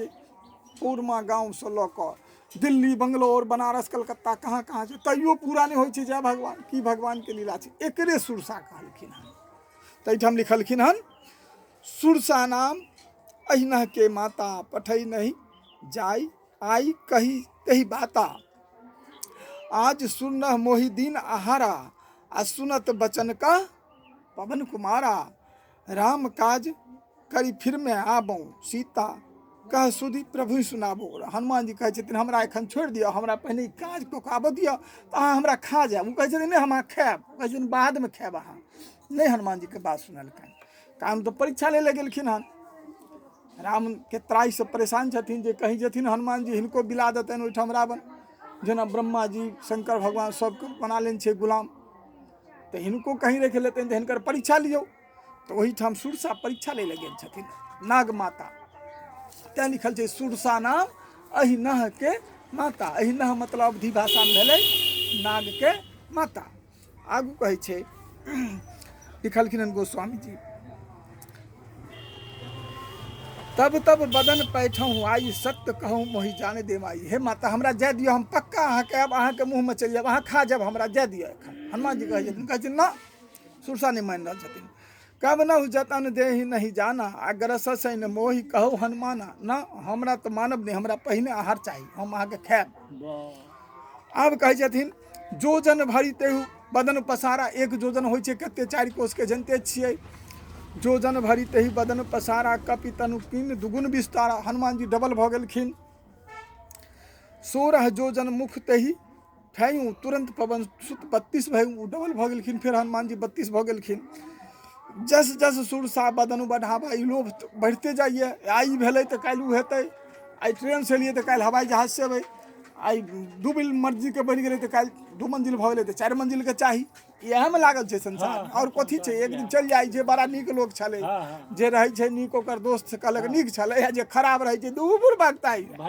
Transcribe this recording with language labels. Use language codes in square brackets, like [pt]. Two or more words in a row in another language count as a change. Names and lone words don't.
[mai] पूर्णिया गाँवसँ लऽ कऽ दिल्ली, बंगलोर, बनारस, कलकत्ता, कहाँ कहाँ छै, तैयो पूरा नहीं होइ छै। जय भगवान, की भगवानके लीला छै। एकरे सुरसा कहलखिन हन। तैठाम लिखलखिन हन [awa] सुरसा नाम अहिना के माता, पठै नहीं जाय आई कही कही बाता। आज सुनह मोहि दीन आहारा, आ सुनत बचन का पवन कुमारा। राम काज करी फिर में आबो, सीता कह सुधी प्रभु सुनाबो। [mai] हनुमान जी कहै छथिन हमरा एखन छोड़ि दिअ, हमरा पहिने ई काज कऽ कऽ आबऽ दिअ तऽ अहाँ हमरा खा जायब। ओ कहै छथिन नहि हम खायब, कहै छथिन बादमे खायब अहाँ। नहीं हनुमान जीके बात सुनलकनि। काम तो परीक्षा ले गेलखिन हन। राम के त्राई से परेशान छथिन जे कहीं जेथिन हनुमान जी हिनको बिला देतनि ओहिठाम रावण। जेना ब्रह्मा जी, शंकर भगवान सबके बना लेने छै गुलाम, तऽ हिनको कहीं रखि लेतनि तऽ हिनकर परीक्षा लियौ। तऽ ओहीठाम सुरसा परीक्षा ले गेल छथिन, नाग माता। तैँ लिखल छै [awa] सुरसा नाम अहिनह के माता। [mai] अहिनह मतलब अवधी भाषामे भेलै नागके माता। आगू कहै छै लिखलखिन हन गोस्वामी जी, [awa] तब तब बदन पैठहूँ आई, सत्य कहूँ मोहि जाने दे माई। [mai] हे माता हमरा जाय दियौ, हम पक्का अहाँके आब अहाँके मुँहमे चलि जायब, अहाँ खा जायब, हमरा जाय दियौ एखन। हनुमान जी कहै छथिन ना, सुरसा नहीं मान रहल छथिन। [awa] कब न जतन देहि नहीं जाना, अगर ससैन मोहि कहू हनुमाना। [mai] ना हमरा तऽ मानब नहीं, हमरा पहिने आहार चाही, हम अहाँके खायब। आब कहै छथिन [awa] जोजन भरी तेहु बदन पसारा। [mai] एक जोजन होइ छै कते, 4 कोसके जनते छियै। [awa] जोजन भरी तेहि बदन पसारा, कपि तनु कीन दुगुन विस्तारा। [mai] हनुमान जी डबल भऽ गेलखिन। [awa] 16 जोजन मुख तेहि फैयूँ, तुरंत पवन सुत 32 भय [mai] डबल भऽ गेलखिन। फेर हनुमान जी 32 भऽ गेलखिन। [awa] जस जस सुरसा बदन बढ़ावा, [mai] ई लोभ बढ़ते जाइए। आइ भेलै तऽ काल्हि ओ हेतै, आइ ट्रेनसँ एलियै तऽ काल्हि हवाई जहाजसँ एबै, आइ 2 मंजिलके बढ़ि गेलै तऽ काल्हि 2 मंजिल भऽ गेलै तऽ 4 मंजिलके चाही। इएहमे लागल छै संसार, और कथी छै। एक दिन चलि जाइ छै, बड़ा नीक लोक छलै, जे रहै छै नीक ओकर दोस्त कहलक नीक छलै, जे खराब रहै छै दूर भागताइ।